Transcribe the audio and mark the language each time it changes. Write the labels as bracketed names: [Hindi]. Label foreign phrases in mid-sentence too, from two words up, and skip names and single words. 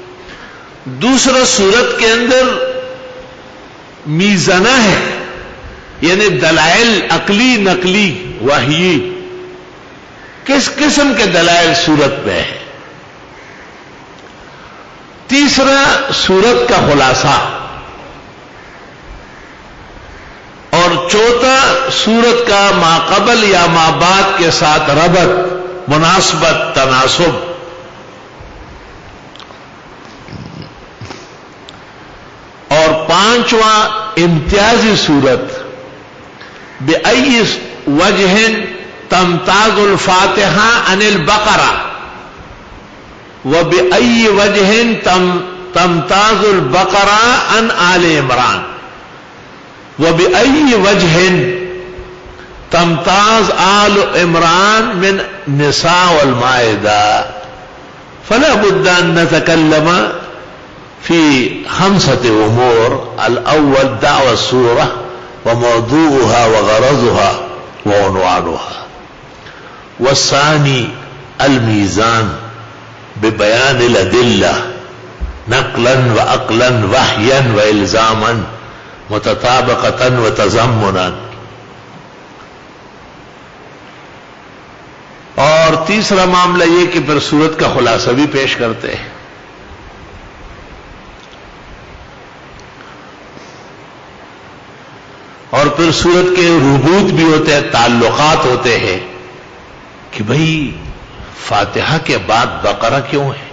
[Urdu] دوسرا، سورت کے اندر میزانہ ہے، یعنی دلائل عقلی، نقلی، وحی. کس قسم کے دلائل سورت میں ہے. تیسرا، سورت کا خلاصہ. اور چوتھا، سورت کا ما قبل یا ما بعد کے ساتھ ربط، مناسبت، تناسب. اور پانچواں، امتیازی سورت، [Arabic] بأي وجہ تمتاز الفاتحہ عن البقرہ وبأي وجہ تمتاز البقرہ عن آل عمران وبأي وجہ تمتاز آل عمران من نساء والمائدہ. فلا بد ان نتكلم في 5 امور. الاول دعوى السورة وموضوعها وغرضها وعنوانها. والثاني الميزان ببيان الأدلة نقلا وعقلا وحيا وإلزاما متطابقة وتضمنا. [Urdu] اور تیسرا معاملہ یہ کہ پھر سورت کا خلاصہ بھی پیش کرتے ہیں. اور پھر سورت کے ربوط بھی ہوتے ہیں، تعلقات ہوتے ہیں کہ بھئی فاتحہ کے بعد بقرہ کیوں ہے؟